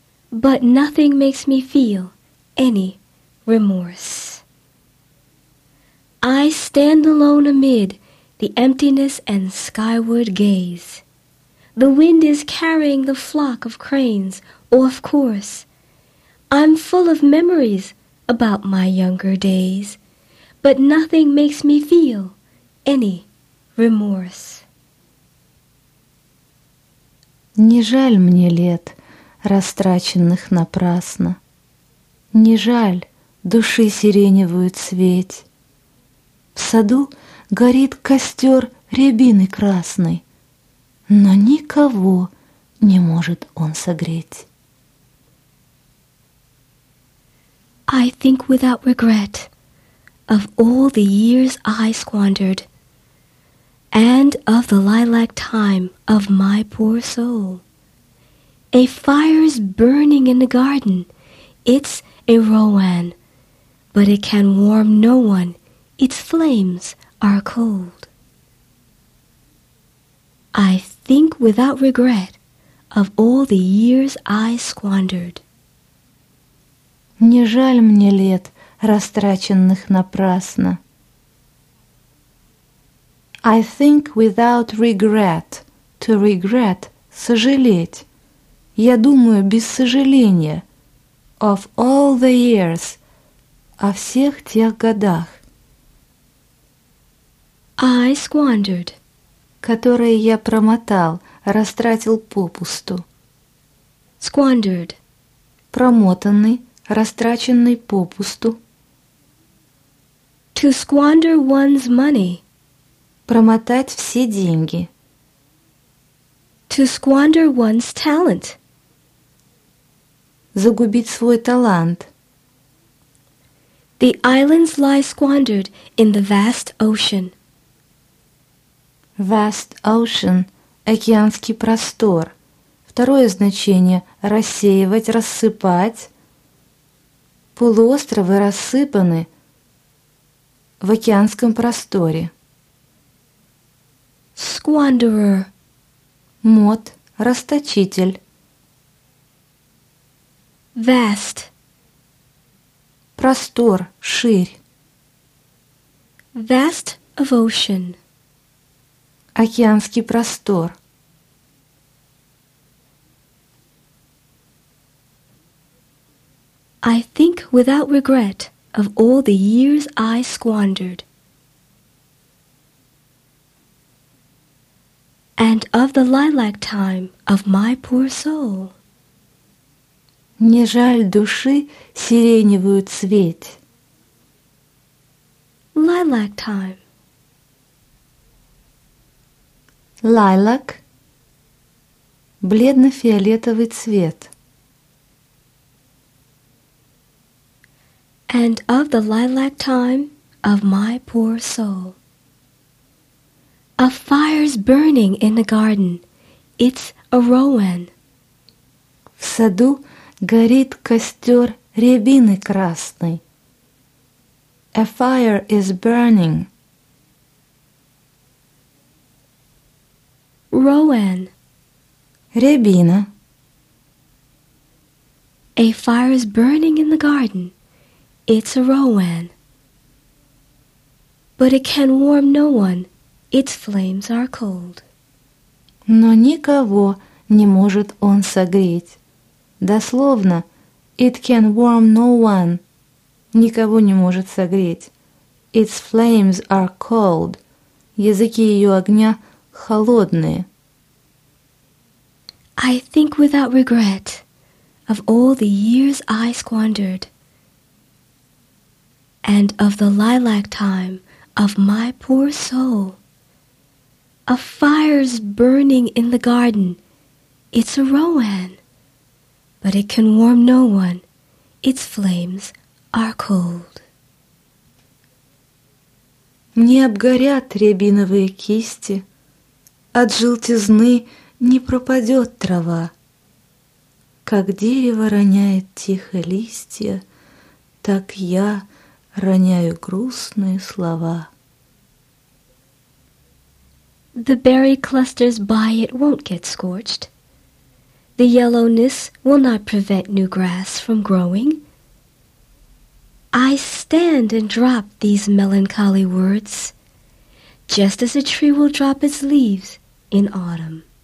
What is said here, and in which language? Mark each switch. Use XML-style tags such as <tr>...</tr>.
<en>But nothing makes me feel any remorse. I stand alone amid the emptiness and skyward gaze. The wind is carrying the flock of cranes off course. I'm full of memories about my younger days, but nothing makes me feel any remorse.</en> <ru>Не жаль мне лет, растраченных напрасно. Не жаль души сиреневую цветь. В саду горит костер рябины красной, но никого не может он согреть.</ru> <en>I think without regret of all the years I squandered and of the lilac time of my poor soul. A fire's burning in the garden, it's a rowan, but it can warm no one, its flames are cold. I think without regret of all the years I squandered.</en> <ru>Не жаль мне лет, растраченных напрасно.</ru> <en>I think without regret, to regret,</en> <ru>сожалеть. Я думаю без сожаления,</ru> <en>of all the years,</en> <ru>о всех тех годах.</ru> <en>I squandered,</en> <ru>которые я промотал, растратил попусту.</ru> <en>Squandered,</en> <ru>промотанный, растраченный попусту.</ru> <en>To squander one's money,</en> <ru>промотать все деньги.</ru> <en>To squander one's talent,</en> <ru>загубить свой талант.</ru> <en>The islands lie squandered in the vast ocean. Vast ocean –</en> <ru>океанский простор. Второе значение – рассеивать, рассыпать. Полуостровы рассыпаны в океанском просторе.</ru> <en>Squanderer.</en> <ru>Мод, расточитель.</ru> <en>Vast.</en> <ru>Простор, ширь.</ru> <en>Vast of ocean.</en> <ru>Океанский простор.</ru> <en>I think without regret of all the years I squandered. And of the lilac time of my poor soul.</en> <ru>Не жаль души сиреневую цветь.</ru> <en>Lilac time. Lilac.</en> <ru>Бледно-фиолетовый цвет.</ru> <en>And of the lilac time of my poor soul. A fire's burning in the garden. It's a rowan.</en> <ru>В саду горит костер рябины красной.</ru> <en>A fire is burning. Rowan.</en> <ru>Рябина.</ru> <en>A fire is burning in the garden. It's a rowan. But it can warm no one. Its flames are cold.</en> <ru>Но никого не может он согреть. Дословно,</ru> <en>it can warm no one.</en> <ru>Никого не может согреть.</ru> <en>Its flames are cold.</en> <ru>Языки ее огня холодные.</ru> <en>I think without regret of all the years I squandered and of the lilac time of my poor soul. A fire's burning in the garden. It's a rowan, but it can warm no one. Its flames are cold.</en> <ru>Не обгорят рябиновые кисти, от желтизны не пропадет трава. Как дерево роняет тихо листья, так я роняю грустные слова.</ru> <en>The berry clusters by it won't get scorched. The yellowness will not prevent new grass from growing. I stand and drop these melancholy words, just as a tree will drop its leaves in autumn.</en>